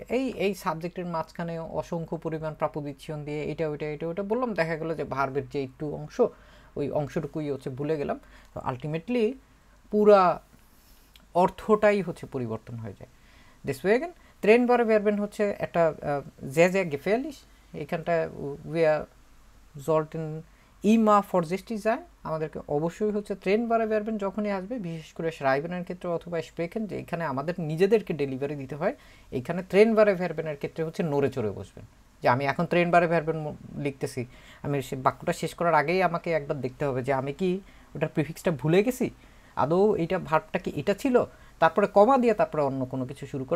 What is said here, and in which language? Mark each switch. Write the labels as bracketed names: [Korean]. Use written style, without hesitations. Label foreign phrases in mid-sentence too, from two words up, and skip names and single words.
[Bangla] এই সাবজেক্টের মাঝখানে অসংখ্য পরিমাণ প্রাপোজিশন দিয়ে এটা ওইটা বললাম, দেখা গেলো যে ভার্বের যে একটু অংশ ওই অংশটুকুই হচ্ছে ভুলে গেলাম। তো আলটিমেটলি পুরা অর্থটাই হচ্ছে পরিবর্তন হয়ে যায়। [German] deswegen [Bangla] ট্রেন ভার্ব ভার্বেন হচ্ছে একটা [German] sehr sehr gefährlich, এখানটা wir sollten immer vorsichtig sein। [Bangla] আমাদেরকে অবশ্যই হচ্ছে ট্রেন ভার্ব ভার্বেন যখনই আসবে, বিশেষ করে schreiben-এর ক্ষেত্রে অথবা sprechen, যে এখানে আমাদের নিজেদেরকে ডেলিভারি দিতে হয়, এইখানে ট্রেন ভার্ব ভার্বেনের ক্ষেত্রে হচ্ছে নড়ে চড়ে বসবেন। যে আমি এখন ট্রেন ভার্ব ভার্বেন লিখতেছি, আমি সে বাক্যটা শেষ করার আগেই আমাকে একবার দেখতে হবে যে আমি কি ওটার প্রিফিক্সটা ভুলে গেছি, আদৌ এইটা ভার্বটা কি এটা ছিল, তারপরে কমা দিয়ে তারপরে অন্য কোনো কিছু শুরু করেন।